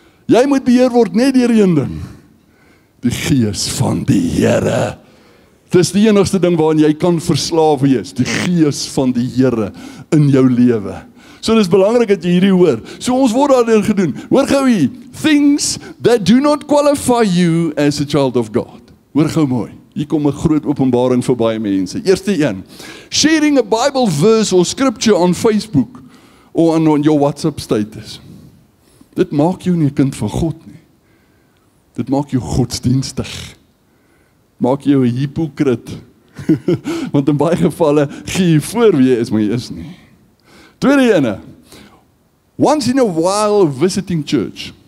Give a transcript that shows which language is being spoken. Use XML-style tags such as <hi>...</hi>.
<af>Jy moet beheer word net deur een ding. Die Gees van die Here. Dis die enigste ding waarin jy kan verslaaf wees, die Gees van die Here in jou lewe. So dis belangrik dat jy hierdie hoor. So ons word daardeur gedoen. Hoor gou hier,</af> <en>things that do not qualify you as a child of God.</en> <af>Hoor gou mooi. Hier kom 'n groot openbaring vir baie mense. Eerste een,</af> <en>sharing a Bible verse or scripture on Facebook or on your WhatsApp status.</en> <af>Dit maak jou nie 'n kind van God nie. Dit maak jou godsdienstig. Maak jou 'n hipokrit. Want in baie gevalle gee jy voor wie jy is, maar jy is nie. Tweede ene.</af> <en>Once in a while visiting church.</en>